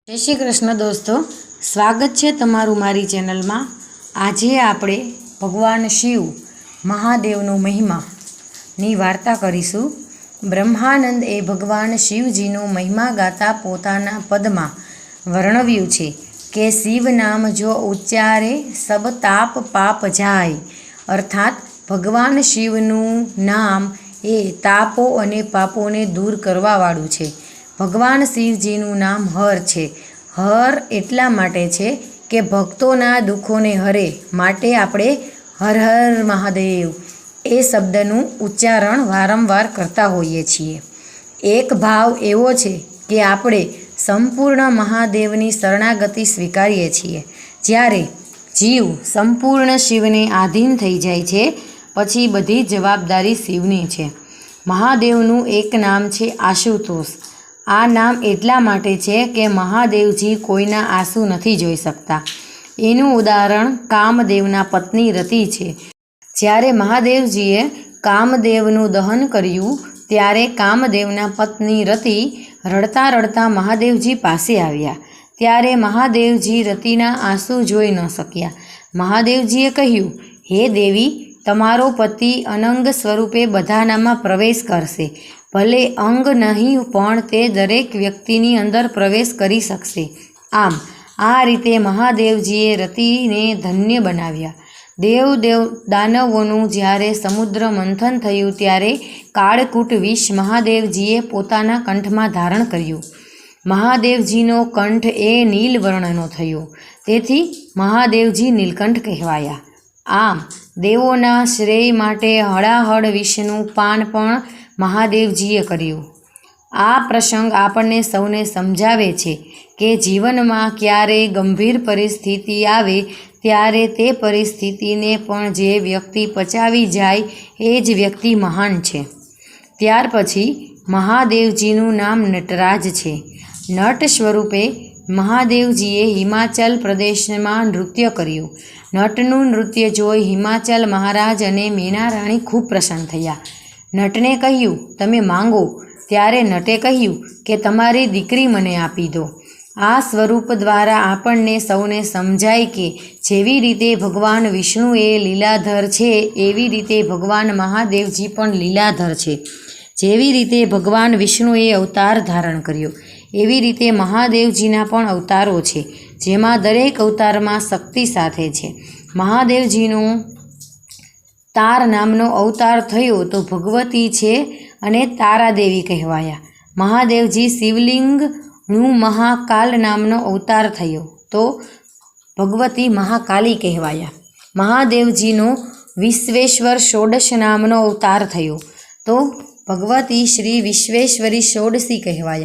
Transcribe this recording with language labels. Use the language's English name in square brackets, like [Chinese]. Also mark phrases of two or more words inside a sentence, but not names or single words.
[Hindi] जय श्री कृष्ण दोस्तों, स्वागत है [Gujarati] તમારું મારી ચેનલ [Hindi] में। [Gujarati] આજ આપણે ભગવાન શિવ મહાદેવનો મહિમા ની વાર્તા કરીશું। બ્રહ્માનંદ એ ભગવાન શિવજીનો મહિમા ગાતા પોતાના પદમાં વર્ણવ્યું છે કે [Hindi] शिव नाम जो उच्चारे सब ताप पाप जाय। [Gujarati] અર્થાત ભગવાન શિવનું નામ એ તાપો અને પાપોને દૂર કરવાવાળું છે। ભગવાન શિવજીનું નામ હર છે। હર એટલા માટે છે કે ભક્તોના દુખોને હરે, માટે આપણે હર હર મહાદેવ એ શબ્દનું ઉચ્ચારણ વારંવાર કરતા હોઈએ છીએ। એક ભાવ એવો છે કે આપણે સંપૂર્ણ મહાદેવની શરણાગતિ સ્વીકારીએ છીએ। જ્યારે જીવ સંપૂર્ણ શિવને આધીન થઈ જાય છે પછી બધી જવાબદારી શિવની છે। મહાદેવનું એક નામ છે આશુતોષ। આ નામ એટલા માટે છે કે મહાદેવજી કોઈના આંસુ નથી જોઈ શકતા। એનું ઉદાહરણ કામદેવના પત્ની રતિ છે। જ્યારે મહાદેવજીએ કામદેવનું દહન કર્યું ત્યારે કામદેવના પત્ની રતિ રડતા રડતા મહાદેવજી પાસે આવ્યા। ત્યારે મહાદેવજી રતિના આંસુ જોઈ ન શક્યા। મહાદેવજીએ કહ્યું, હે દેવી, તમારો પતિ અનંગ સ્વરૂપે બધાનામાં પ્રવેશ કરશે। ભલે અંગ નહીં પણ તે દરેક વ્યક્તિની અંદર પ્રવેશ કરી શકશે। આમ આ રીતે મહાદેવજીએ રતિને ધન્ય બનાવ્યા। દેવ દાનવોનું જ્યારે સમુદ્ર મંથન થયું ત્યારે કાળકૂટ વિષ મહાદેવજીએ પોતાના કંઠમાં ધારણ કર્યું। મહાદેવજીનો કંઠ એ નીલ વર્ણનો થયો, તેથી મહાદેવજી નીલકંઠ કહેવાયા। આમ દેવોના શ્રેય માટે હળાહળ વિષનું પાન પણ મહાદેવજીએ કર્યું। આ પ્રસંગ આપણે સૌને સમજાવે છે કે જીવનમાં ક્યારે ગંભીર પરિસ્થિતિ આવે ત્યારે તે પરિસ્થિતિને પણ જે વ્યક્તિ પચાવી જાય એ જ વ્યક્તિ મહાન છે। ત્યાર પછી મહાદેવજીનું નામ નટરાજ છે। નટ સ્વરૂપે મહાદેવજીએ હિમાચલ પ્રદેશમાં નૃત્ય કર્યું। નટનું નૃત્ય જોઈ હિમાચલ મહારાજ અને મીના રાણી ખૂબ પ્રસન્ન થયા। નટને કહ્યું, તમે માંગો। ત્યારે નટે કહ્યું કે તમારી દીકરી મને આપી દો। આ સ્વરૂપ દ્વારા આપણને સૌને સમજાય કે જેવી રીતે ભગવાન વિષ્ણુ એ લીલાધર છે એવી રીતે ભગવાન મહાદેવજી પણ લીલાધર છે। જેવી રીતે ભગવાન વિષ્ણુએ અવતાર ધારણ કર્યો એવી રીતે મહાદેવજીના પણ અવતારો છે, જેમાં દરેક અવતારમાં શક્તિ સાથે છે। મહાદેવજીનો તાર નામનો અવતાર થયો તો ભગવતી છે અને તારાદેવી કહેવાયા। મહાદેવજી શિવલિંગનું મહાકાલ નામનો અવતાર થયો તો ભગવતી મહાકાળી કહેવાયા। મહાદેવજીનો વિશ્વેશ્વર ષોડશ નામનો અવતાર થયો તો ભગવતી શ્રી વિશ્વેશ્વરી ષોડશી કહેવાયા।